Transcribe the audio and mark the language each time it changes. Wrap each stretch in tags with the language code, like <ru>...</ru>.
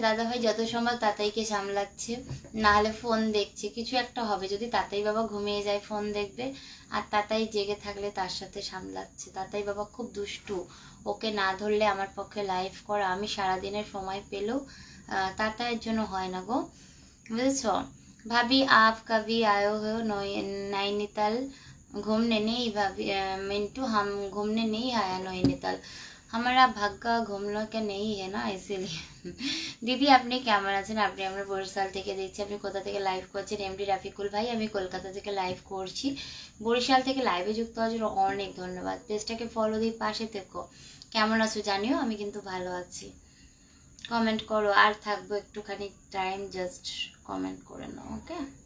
<bn>দাদা ভাই যত সম্ভব তাতাইকে সামলাচ্ছে, না হলে ফোন দেখছে। কিছু একটা হবে, যদি তাতাই বাবা ঘুমিয়ে যায় ফোন দেখবে, আর তাতাই জেগে থাকলে তার সাথে সামলাচ্ছে। তাতাই বাবা খুব দুষ্টু, ওকে না ধরলে আমার পক্ষে লাইভ করা, আমি সারাদিনের সময় পেলেও তাতাইয়ের জন্য হয় না গো, বুঝেছ।</bn> <hi>भाभी आप कभी आए हो नैनीताल घूमने? नहीं भाभी मिंटू, हम घूमने नहीं आया नैनीताल, हमारा भाग्य घूमने का नहीं है ना, इसीलिए।</hi> <bn>দিদি আপনি কেমন আছেন? আপনি আমরা বরিশাল থেকে দেখছি। আপনি কোথা থেকে লাইভ করছেন? এমডি রাফিকুল ভাই, আমি কলকাতা থেকে লাইভ করছি। বরিশাল থেকে লাইভে যুক্ত হওয়ার জন্য অনেক ধন্যবাদ। পেজটাকে ফলো দিয়ে পাশে থেকো। কেমন আছো জানিও, আমি কিন্তু ভালো আছি। কমেন্ট করো, আর থাকবো একটুখানি টাইম, জাস্ট কমেন্ট করে নাও, ওকে।</bn>